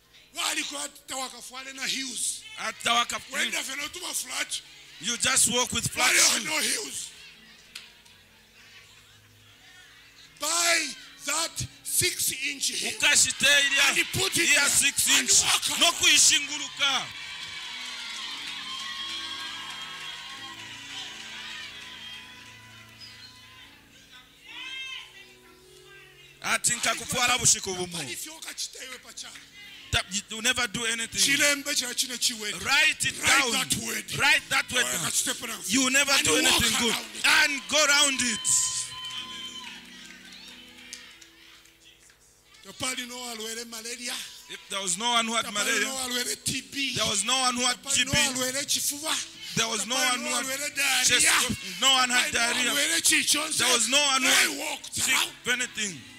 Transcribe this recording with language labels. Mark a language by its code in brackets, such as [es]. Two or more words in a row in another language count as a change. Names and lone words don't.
[en] You just walk with flat shoes. Buy that 6-inch heel and he put it here 6-inch. [bem] No kuishinguluka. Atinka kufuala bushiku bumu. [en] You never do anything. Write it down. Write that word down. You never do anything good. And go around it. If there was no one who had malaria, there was no one who had TB, there was no one who had chest, no one had diarrhea, there was no one who had sick of anything.